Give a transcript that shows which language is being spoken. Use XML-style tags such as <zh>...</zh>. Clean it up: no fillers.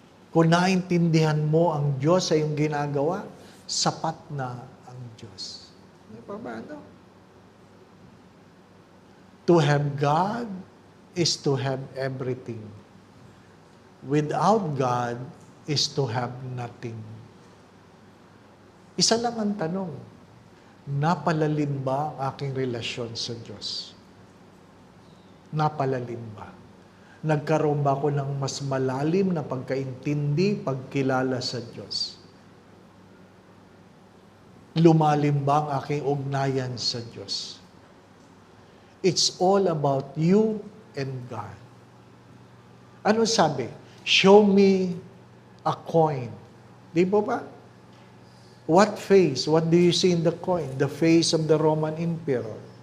<tl>Kung naintindihan mo ang Diyos sa iyong ginagawa, sapat na ang Diyos. Ano pa ba? No?</tl> <en>To have God is to have everything. Without God is to have nothing.</en> <tl>Isa lang ang tanong. Napalalim ba ang aking relasyon sa Diyos? Napalalim ba? Nagkaroon ba ako ng mas malalim na pagkaintindi, pagkilala sa Diyos? Lumalim ba ang aking ugnayan sa Diyos?</tl> <en>It's all about you and God.</en> <tl>Ano sabi?</tl> <en>Show me a coin.</en> <tl>Di ba ba?</tl> <en>What face? What do you see in the coin? The face of the Roman Emperor.</en>